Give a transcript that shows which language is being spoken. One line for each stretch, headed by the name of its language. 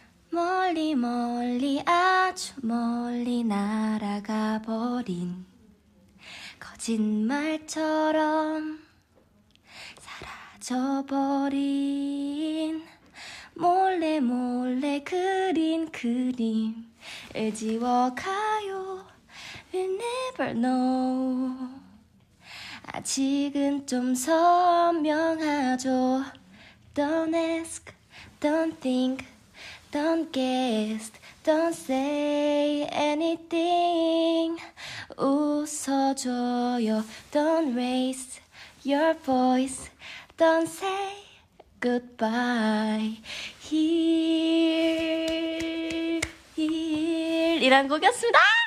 Korean: 멀리 멀리 아주 멀리 날아가 버린 거짓말처럼 사라져버린 몰래 몰래 그린 그림을 지워가요.
English: We'll never know.
Korean: 아직은 좀 선명하죠.
English: Don't ask, don't think, don't guess, don't say anything.
Korean: 웃어줘요.
English: Don't raise your voice, don't say goodbye.
Korean: Here, here 이란 곡이었습니다.